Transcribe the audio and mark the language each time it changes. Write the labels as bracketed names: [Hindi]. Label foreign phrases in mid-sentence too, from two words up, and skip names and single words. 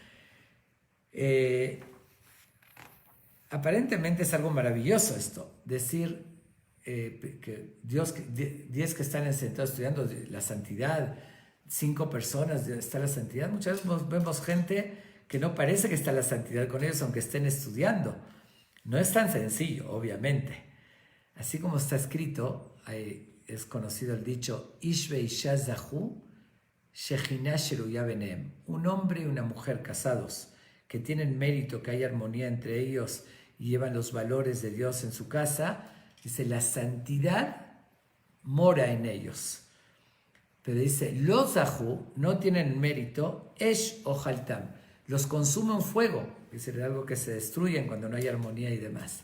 [Spanish] Aparentemente es algo maravilloso esto, decir que 10 que están sentados estudiando la santidad, 5 personas está la santidad. Muchas veces vemos gente que no parece que está la santidad con ellos, aunque estén estudiando. No es tan sencillo, obviamente. Así como está escrito, es conocido el dicho, [Hebrew] איש ואשה זכו שכינה שרויה ביניהם. [Spanish] Un hombre y una mujer casados, que tienen mérito, que hay armonía entre ellos y llevan los valores de Dios en su casa, dice, la santidad mora en ellos. Pero dice, los zahu no tienen mérito, [Hebrew] אש אוכלתם, [Spanish] los consume un fuego, es decir, algo que se destruyen cuando no hay armonía y demás.